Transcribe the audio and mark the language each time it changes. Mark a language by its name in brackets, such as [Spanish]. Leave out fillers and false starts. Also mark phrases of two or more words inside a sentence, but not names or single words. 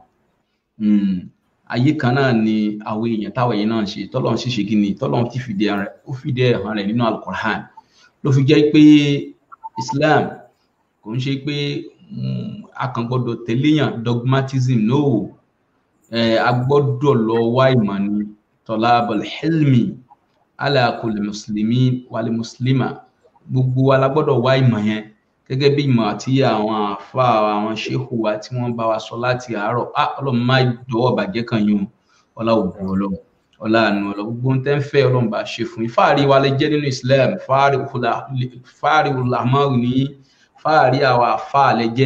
[Yoruba] Ayé kan náà ni àwọn èèyàn táwọn èèyàn náà ń ṣe, tọ́lọ́run sì ṣe kí ni, tọ́lọ́run ti fìdí ẹ̀ hàn rẹ̀ nínú Al-Qur'an. Ló fi jẹ́ pé Islam kò ń ṣe pé a kàn gbọ́dọ̀ tẹ̀léyàn [English] dogmatism, no. [Yoruba] A gbọ́dọ̀ lọ wá ìmọ̀ ni [Arabic] طلب العلم على كل مسلم والمسلمة. [Yoruba] Gbogbo wa la gbọ́dọ̀ wá ìmọ̀ yẹn gẹ́gẹ́ bí ìmọ̀ àti àwọn àfà àwọn ṣéhù wa tí wọ́n bá wa sọ láti àárọ̀. Ọlọ́run má dọwọ́ bàjẹ́ kan yún ọlá ògùn Ọlọ́run, ọlá àánú Ọlọ́run, gbogbo ń tẹ́ ń fẹ́ Ọlọ́run bá ṣe fún yín. Fáàrí wa lè jẹ́ nínú Islam, fáàrí ulama ní fáàrí àwa àfà lè jẹ́.